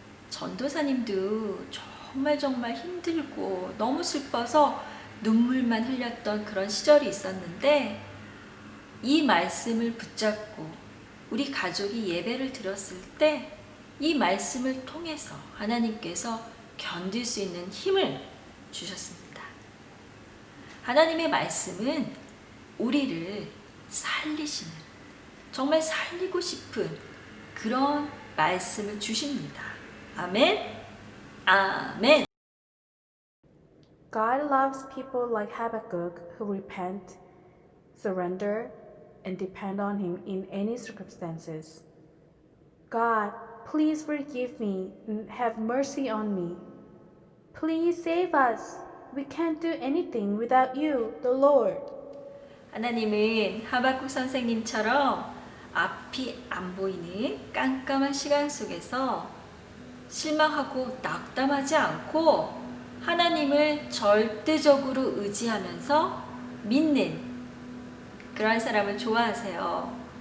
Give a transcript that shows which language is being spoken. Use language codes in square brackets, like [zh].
[ko] 전도사님도 정말 힘들고 너무 슬퍼서 눈물만 흘렸던 그런 시절이 있었는데 이 말씀을 붙잡고 우리 가족이 예배를 드렸을 때 이 말씀을 통해서 하나님께서 견딜 수 있는 힘을 주셨습니다. 하나님의 말씀은 우리를 살리시는, 정말 살리고 싶은 그런 말씀을 주십니다. 아멘. 아멘. [en] God loves people like Habakkuk who repent, surrender, and depend on Him in any circumstances. God, please forgive me and have mercy on me. Please save us. We can't do anything without you, the Lord. [ko] 하나님은 하박국 선생님처럼 앞이 안 보이는 깜깜한 시간 속에서 실망하고 낙담하지 않고 하나님을 절대적으로 의지하면서 믿는 그런 사람을 좋아하세요.